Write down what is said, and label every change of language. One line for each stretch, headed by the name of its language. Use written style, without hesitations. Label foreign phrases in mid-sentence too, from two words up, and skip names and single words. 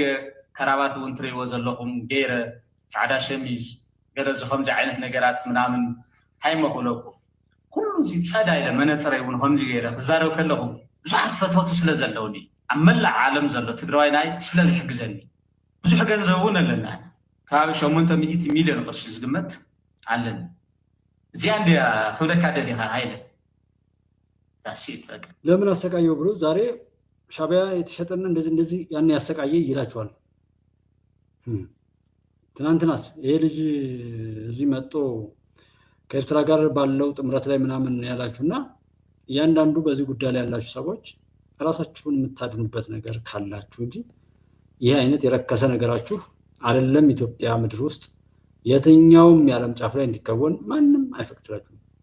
Tigrinya: ከራባት እውን ትሪእዎ ዘለኹም ገይረ ፃዕዳ ሸሚዝ ገለ ከምዚ ዓይነት ነገራት ምናምን ታይመኩለኩ ኩሉ እዚ ፀዳ ኢለ መነፀረይ እውን ከምዚ ገይረ ክዛረብ ከለኹ ብዙሓት ፈተወት ስለ ዘለውኒ ኣብ መላእ ዓለም ዘሎ ትግራዋይ ናይ ስለ ዝሕግዘኒ ብዙሕ ገንዘብ እውን ኣለና ከባቢ 800 ሚልዮን ቅርሺ ዝግመት ኣለኒ እዚኣ እንድያ ክብለካ ደሊኻ ሃይለ
Amharic: ለምን አሰቃየው ብሎ ዛሬ ሻዕቢያ የተሸጠና እንደዚህ ያን ያሰቃየ ይላችኋል። ትናንትናስ ይሄ ልጅ እዚህ መጥቶ ከኤርትራ ጋር ባለው ጥምረት ላይ ምናምን ያላችሁና እያንዳንዱ በዚህ ጉዳይ ላይ ያላችሁ ሰዎች ራሳችሁን የምታድኑበት ነገር ካላችሁ እንጂ ይሄ አይነት የረከሰ ነገራችሁ አይደለም ኢትዮጵያ ምድር ውስጥ የትኛውም የዓለም ጫፍ ላይ እንዲከወን ማንም አይፈቅድላችሁም።